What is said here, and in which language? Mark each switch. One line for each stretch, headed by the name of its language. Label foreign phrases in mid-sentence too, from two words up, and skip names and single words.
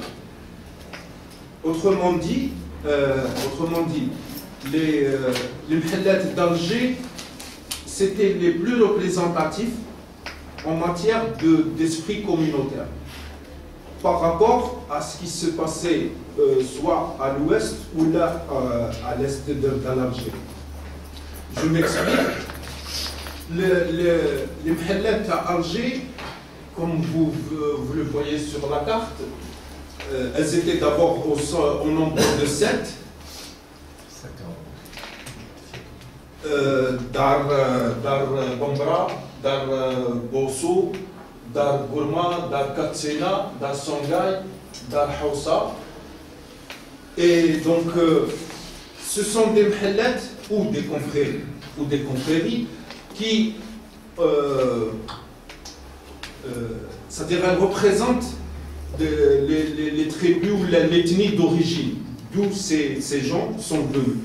French: Autrement dit, les Mhallat d'Alger, c'était les plus représentatifs en matière d'esprit communautaire par rapport à ce qui se passait soit à l'ouest ou là à l'est de l'Algérie. Je m'explique. Les Mhallat à Alger, comme vous le voyez sur la carte, elles étaient d'abord au nombre de 7. Dar Bambara, Dar Bosso, Dar Gourma, Dar Katsena, Dar Sangay, Dar Hausa. Et donc, ce sont des Mhallat ou des confréries qui, c'est-à-dire, elles représentent les tribus ou l'ethnie d'origine, d'où ces gens sont venus.